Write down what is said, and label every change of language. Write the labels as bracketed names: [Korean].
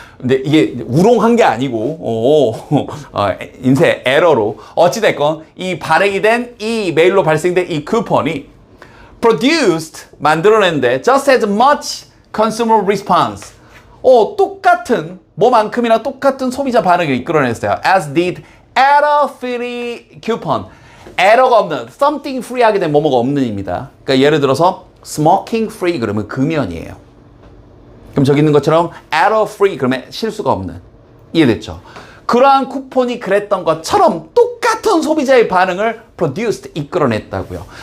[Korean] 근데 이게 우롱한 게 아니고 인쇄 에러로 어찌됐건 이 발행이 된 이 메일로 발생된 이 쿠폰이 produced, 만들어낸데 [English] just as much consumer response, [Korean] 똑같은 뭐만큼이나 똑같은 소비자 반응을 이끌어냈어요. [English] As did error free coupon. [Korean] 에러가 없는, something free 하게 되면 뭐뭐가 없는입니다. 그러니까 예를 들어서 smoking free 그러면 금연이에요. 그럼 저기 있는 것처럼 error free 그러면 실수가 없는. 이해됐죠? 그러한 쿠폰이 그랬던 것처럼 똑같은 소비자의 반응을 produced, 이끌어냈다고요.